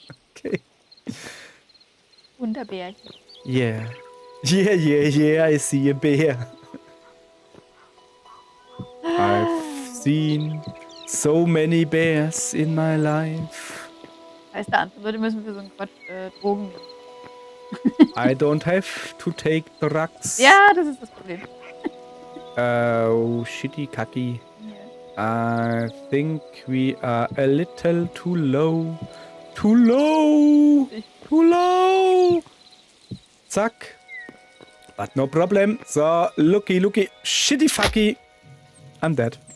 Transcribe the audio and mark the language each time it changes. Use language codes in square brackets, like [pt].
[en] Okay. [de] Wunderbärchen. [en] Yeah. Yeah, I see a bear. I've seen so many bears in my life. [de] Heißt, andere Leute müssen für so einen Quatsch Drogen nehmen. [en] I don't have to take drugs. [de] Ja, das ist das Problem. [en] Oh, shitty kacky. I think we are a little too low. Too low! Too low! Zack. But no problem. So, looky. Shitty fucky. I'm dead.